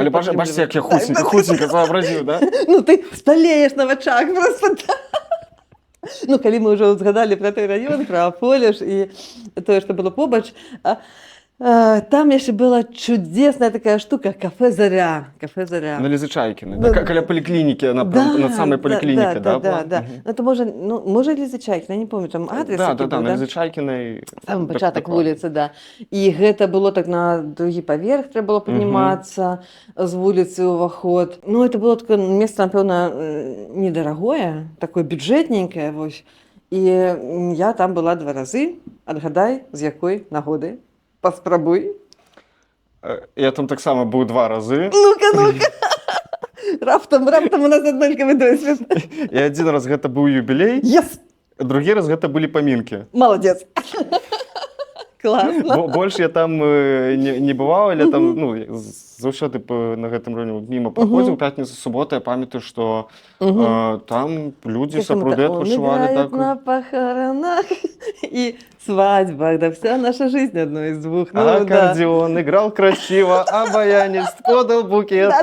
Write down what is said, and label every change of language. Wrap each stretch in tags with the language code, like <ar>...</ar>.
<be>Але бачце, як я хутенька сообразіў, да? Ну, ты сталееш на вачах просто. Ну, калі мы ўжо згадалі про той раён, про Фолюш і тое, што было побач, там яшчэ была чудесная такая штука кафе «Заря». На Лізы Чайкінай, каля паліклінікі, над самай паліклінікай, да? Да. Это можа Лізы Чайкінай, не помню, там адрес. Да, на Лізы Чайкінай. Самы пачатак вуліцы, да. І гэта было так на другі паверх, трэба было паднімацца з вуліцы ўваход. Ну, это было такое месца, напэўна, недарагое, такое бюджэтненькае, вось. І я там была 2 разы, адгадай, з якой нагоды. Паспрабуй. Я там таксама быў 2 разы. Ну-ка. Раптам у нас аднолькавы досвед. І адзін раз гэта быў юбілей, другі раз гэта былі памінкі. Молодец. Класна. Больш я там не бываў, але там, ну, заўсёды на гэтым раёне міма праходзіў, пятніца, субота, я памятаю, што там людзі сапраўды адпачывалі так.</be> <ru>На похоронах и свадьбах, да вся наша жизнь одно из двух. Аккордеон играл красиво, а баянист подал букет.</ru>